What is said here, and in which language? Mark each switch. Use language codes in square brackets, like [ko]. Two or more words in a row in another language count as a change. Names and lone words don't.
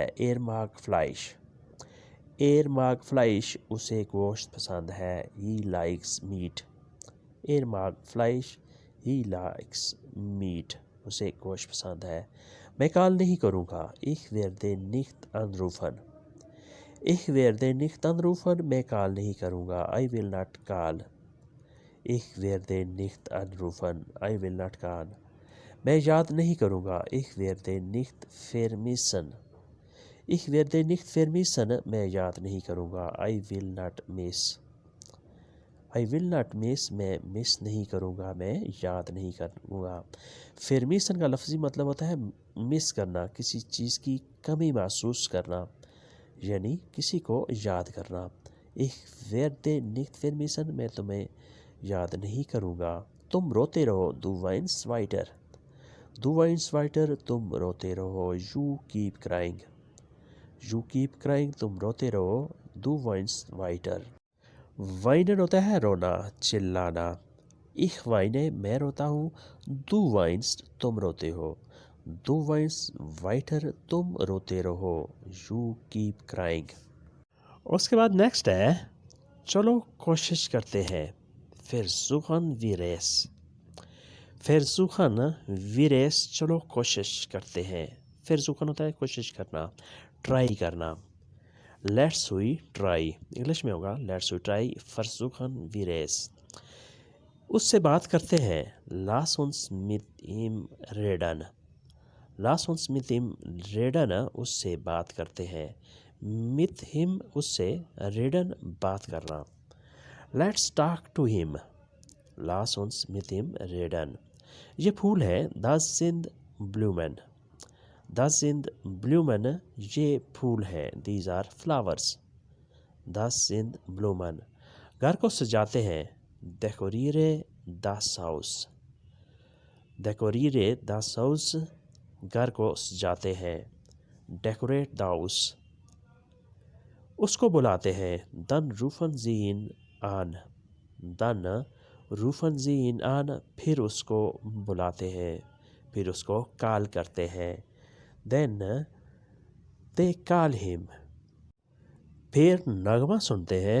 [de] Er mag Fleisch। Er mag Fleisch [hi] उसे गोश्त पसंद है। [en] He likes meat। [de] Er mag Fleisch। [en] He likes meat [hi] उसे गोश्त पसंद है। मैं कॉल नहीं करूँगा। [de] Ich werde nicht anrufen। Ich werde nicht anrufen [hi] मैं कॉल नहीं करूँगा। [en] I will not call। [de] Ich werde nicht anrufen। [en] I will not call [hi] मैं याद नहीं करूँगा। [de] Ich werde nicht vermissen। Ich werde nicht vermissen [hi] मैं याद नहीं करूँगा। [en] I will not miss। I will not miss [hi] मैं मिस नहीं करूँगा, मैं याद नहीं करूँगा। vermissen का लफ्ज़ी मतलब होता है मिस करना, किसी चीज़ की कमी महसूस करना, यानी किसी को याद करना। [de] Ich werde nicht vermissen [hi] मैं तुम्हें याद नहीं करूँगा। तुम रोते रहो। [de] Du weinst weiter। Du weinst weiter [hi] तुम रोते रहो। [en] You keep crying। You keep crying [hi] तुम रोते रहो। [de] Du weinst weiter। [hi] वाइनर होता है रोना, चिल्लाना। [de] Ich weine [hi] मैं रोता हूँ। [de] Du weinst [hi] तुम रोते हो। [de] Du weinst weiter [hi] तुम रोते रहो। [en] You keep crying। [hi] उसके बाद नेक्स्ट है चलो कोशिश करते हैं। [de] Versuchen wir es। Versuchen wir es [hi] चलो कोशिश करते हैं। Versuchen होता है कोशिश करना, ट्राई करना। [en] Let's we try [hi] इंग्लिश में होगा [en] Let's we try। [de] Versuchen wir es [hi] उससे बात करते हैं। [de] Lass uns mit ihm reden। Lass uns mit ihm reden [hi] उससे बात करते हैं। Mit him उससे reden बात करना। [en] Let's talk to him। [de] Lass uns mit ihm reden [hi] ये फूल है। [de] Das sind Blumen। Das sind Blumen ये फूल है। [en] These are flowers। [de] Das sind Blumen [hi] घर को सजाते हैं। [de] Dekoriere das Haus। Dekoriere das Haus घर को सजाते हैं। [en] Decorate the house [hi] उसको बुलाते हैं। [de] Dann rufen sie ihn an। Dann rufen sie ihn an [hi] फिर उसको बुलाते हैं, फिर उसको कॉल करते हैं। [en] Then they call him [hi] फिर नगमा सुनते हैं।